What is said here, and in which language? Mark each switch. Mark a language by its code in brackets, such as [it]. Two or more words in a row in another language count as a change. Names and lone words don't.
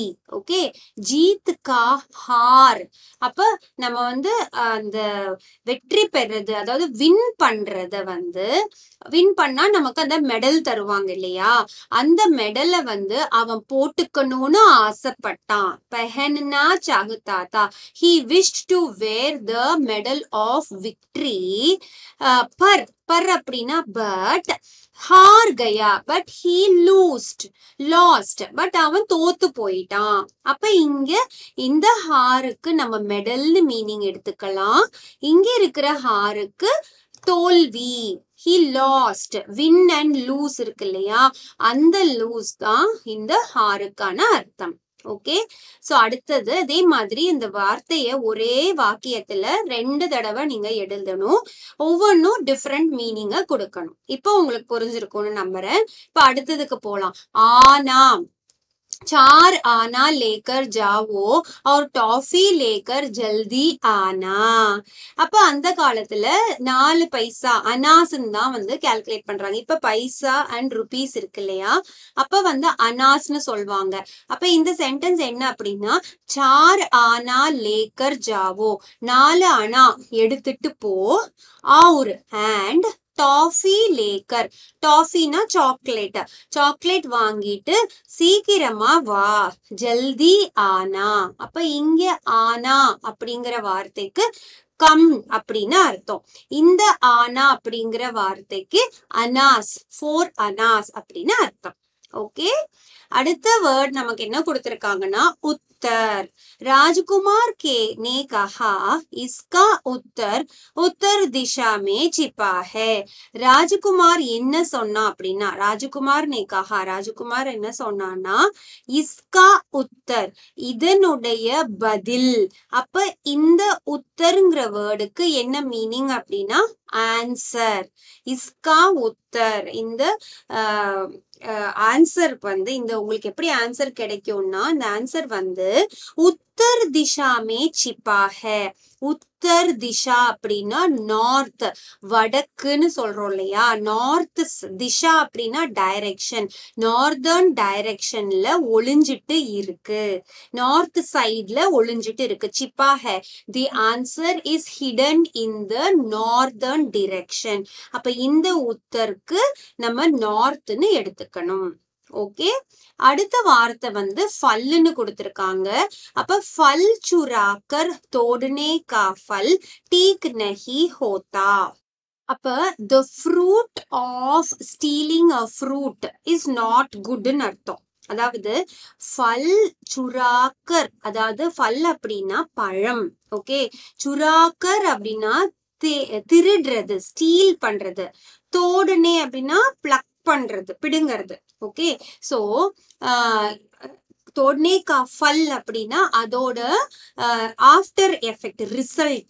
[ta] ஓகே, [hi] जीत का हार, [ta] அப்ப நம்ம வந்து அந்த வெற்றி பெறது, அதாவது வின் பண்றத வந்து, வின் பண்ணா நமக்கு அந்த மெடல் தருவாங்க இல்லையா, அந்த மெடலை வந்து அவன் போட்டுக்கணும்னு ஆசைப்பட்டான். [hi] पहनना चाहता था, [en] he wished to wear the medal of victory. [ta] பர் அப்படின்னா பட், [hi] हार गया [ta] பட் [en] he lost, [ta] பட் அவன் தோத்து போயிட்டான். அப்ப இங்க இந்த ஹாருக்கு நம்ம மெடல்னு மீனிங் எடுத்துக்கலாம். இங்க இருக்கிற ஹாருக்கு தோல்வி, [en] he lost. win and lose [ta] இருக்கு இல்லையா, அந்த லூஸ் தான் இந்த ஹாருக்கான அர்த்தம். ஓகே, சோ அடுத்தது அதே மாதிரி இந்த வார்த்தைய ஒரே வாக்கியத்துல 2 தடவை நீங்க எழுதணும். ஒவ்வொன்றும் டிஃப்ரெண்ட் மீனிங்க கொடுக்கணும். இப்போ உங்களுக்கு புரிஞ்சிருக்கும்னு நம்புறேன். இப்ப அடுத்ததுக்கு போலாம். [hi] ஆனா, 4 आना लेकर जाओ और टॉफी लेकर जल्दी आना. [ta] அப்ப அந்த காலத்துல 4 பைசா அனாஸ்ன்னு தான் வந்து கால்குலேட் பண்றாங்க. இப்ப பைசா அண்ட் ருபீஸ் இருக்கு இல்லையா, அப்ப வந்து அனாஸ்ன்னு சொல்வாங்க. அப்ப இந்த சென்டென்ஸ் என்ன அப்படின்னா, [hi] 4 आना लेकर जाओ, [ta] 4 அணா எடுத்துட்டு போ, और and [hi] टॉफी लेकर, [ta] டாஃபினா சாக்லேட், சாக்லேட் வாங்கிட்டு சீக்கிரமா வா, [hi] जल्दी आना. [ta] அப்ப இங்க ஆனா அப்படிங்கிற வார்த்தைக்கு கம் அப்படின்னு அர்த்தம். இந்த ஆனா அப்படிங்கிற வார்த்தைக்கு அனாஸ், 4 அனாஸ் அப்படின்னு அர்த்தம். ஓகே, அடுத்த வேர்ட் நமக்கு என்ன கொடுத்திருக்காங்கன்னா उत्तर. [hi] राजकुमार के ने कहा इसका उत्तर उत्तर दिशा में छिपा है. [ta] ராஜகுமார் என்ன சொன்னா அப்படின்னா, ராஜகுமார் [hi] ने कहा, [ta] ராஜகுமார் என்ன சொன்னான்னா, [hi] इसका उत्तर, [ta] இதனுடைய பதில். அப்ப இந்த உத்தர்ங்கிற வேர்டுக்கு என்ன மீனிங் அப்படின்னா ஆன்சர். [hi] इसका उत्तर, [ta] இந்த ஆன்சர் வந்து இந்த உங்களுக்கு எப்படி ஆன்சர் கிடைக்கும்னா, இந்த ஆன்சர் வந்து [hi] उत्तर दिशा में छिपा है. उत्तर दिशा [ta] அப்படின்னா நார்த், வடக்குன்னு சொல்றோம் இல்லையா, நார்த். திஷா அப்படின்னா டைரக்ஷன், நார்தர்ன் டைரக்ஷன்ல ஒளிஞ்சிட்டு இருக்கு, நார்த் சைட்ல ஒளிஞ்சிட்டு இருக்கு. [hi] छिपा है, [en] The answer is hidden in the northern direction. [ta] அப்ப இந்த உத்தருக்கு நம்ம நார்த்னு எடுத்துக்கணும். ஓகே, அடுத்த வார்த்தை வந்து ஃபல்லுன்னு கொடுத்திருக்காங்க. [hi] அப்ப फल चुराकर तोड़ने का फल ठीक नहीं होता. [ta] அப்ப [en] the fruit of stealing a fruit is not good [ta] ன்னு அர்த்தம். அதாவது [hi] फल चुराकर, [ta] அதாவது ஃபல் அப்படின்னா பழம். ஓகே, சுராக்கர் அப்படின்னா திருடுறது, ஸ்டீல் பண்றது. தோடனே அப்படின்னா பிளக் பண்றது, பிடுங்கிறது. ஓகே, சோ [hi] तोड़ने का फल [ta] அப்படின்னா அதோட [en] after effect, [ta] ரிசல்ட்.